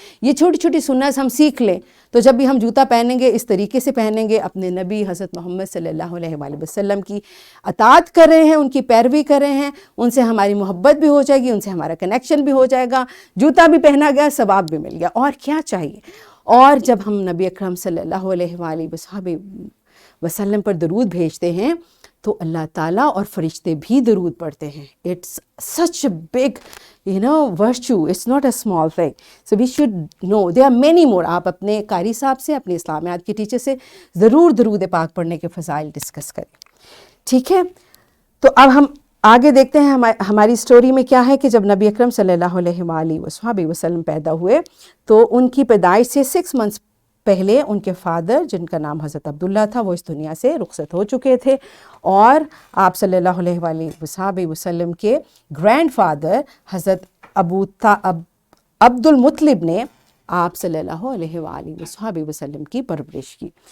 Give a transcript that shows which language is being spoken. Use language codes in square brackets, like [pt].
[ur] یہ چھوٹی چھوٹی سنت ہم سیکھ لیں تو جب بھی ہم جوتا پہنیں گے اس طریقے سے پہنیں گے, اپنے نبی حضرت محمد صلی اللہ علیہ وآلہ وسلم کی اطاعت کر رہے ہیں, ان کی پیروی کر رہے ہیں, ان سے ہماری محبت بھی ہو جائے گی, ان سے ہمارا کنیکشن بھی ہو جائے گا, جوتا بھی پہنا گیا, ثواب بھی مل گیا, اور کیا چاہیے. اور جب ہم نبی اکرم صلی اللہ علیہ وآلہ وصحبہ وسلم پر درود بھیجتے ہیں تو اللہ تعالیٰ اور فرشتے بھی درود پڑھتے ہیں. [en] It's such a big virtue, it's not a small thing. So we should know there are many more. [ur] آپ اپنے قاری صاحب سے, اپنے اسلامیات کے ٹیچر سے ضرور درود پاک پڑھنے کے فضائل ڈسکس کریں. ٹھیک ہے, تو اب ہم آگے دیکھتے ہیں ہماری سٹوری میں کیا ہے کہ جب نبی اکرم صلی اللہ علیہ وآلہ وصحبہ وسلم پیدا ہوئے تو ان کی پیدائش سے 6 months پہلے ان کے فادر جن کا نام حضرت عبداللہ تھا وہ اس دنیا سے رخصت ہو چکے تھے, اور آپ صلی اللہ علیہ وآلہ وصحبہ وسلم کے گرینڈ فادر حضرت عبد المطلب نے آپ صلی اللہ علیہ وآلہ وصحبہ وسلم کی پرورش کی.